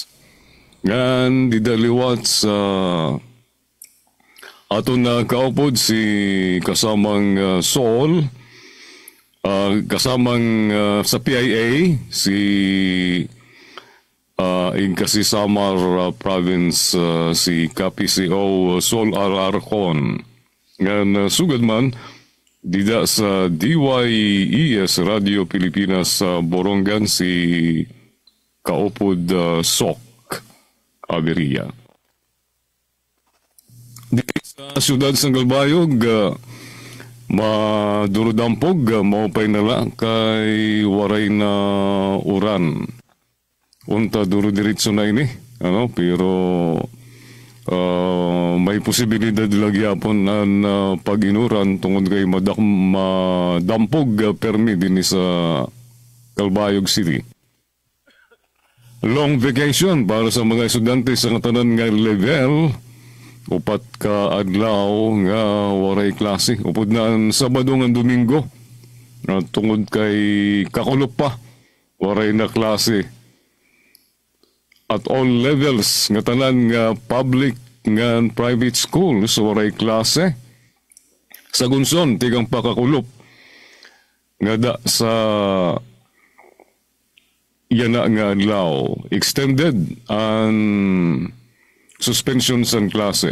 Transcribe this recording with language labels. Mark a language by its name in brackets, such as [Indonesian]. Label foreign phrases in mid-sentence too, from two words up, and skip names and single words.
[Waray] Ngan didaliwat sa ato na kaupod si kasamang Sol, kasamang sa PIA si Ingkasi Samar Province si KPCO Sol Alarcon. Ngan sugad man dida sa DYES Radio Pilipinas sa Borongan si kaupod Sok Averia. Di sa siyudad sa Galbayog, madurudampog, maupay nala kay waray na uran. Unta durudiritso na ini, pero may posibilidad lagyapon na pag-inuran tungod kay madampog permi din sa Galbayog City. [English] Long vacation [Waray] para sa mga estudyante sa katanan nga level, upat ka adlaw nga waray klase. Upod na ang Sabado nga Domingo, tungod kay kakulop pa, waray na klase. [English] At all levels [Waray] nga tanan nga public nga private schools waray klase. Sa Gunson, tigang pakakulop nga da sa yan na nga adlaw. Extended ang suspension sa klase.